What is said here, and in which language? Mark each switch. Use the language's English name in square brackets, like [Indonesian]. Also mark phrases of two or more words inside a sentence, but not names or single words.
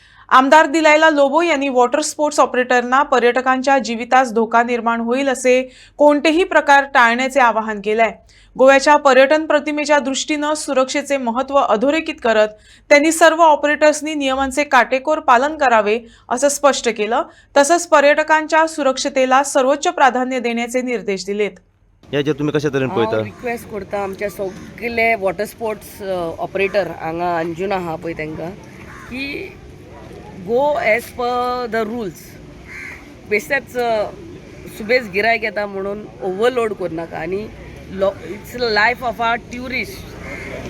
[Marathi] आमदार दिलायला लोबो यांनी [English] water sports [Marathi] ऑपरेटरना पर्यटकांच्या जीवितास धोका निर्माण होईल असे कोणतेही प्रकार टाळण्याचे आवाहन केलंय। गोव्याच्या पर्यटन प्रतिमेच्या दृष्टीने सुरक्षेचे महत्त्व अधोरेखित करत त्यांनी सर्व ऑपरेटर्सनी नियमांचे काटेकोर पालन करावे असं स्पष्ट केलं। तसंच पर्यटकांच्या सुरक्षतेला सर्वोच्च प्राधान्य देण्याचे निर्देश दिलेत। [Konkani] याचे तुम्ही कशा तरेन पळयता? रिक्वेस्ट करता आमच्या सगळे [English] water sports operator [Konkani] हांगा अंजुना आहा पळय तांकां की [English] go as per the rules. [Konkani] बेश्टेच सुबेज गिरायक येता म्हणून ओवरलोड करनाका आनी [English] it's life of our tourist.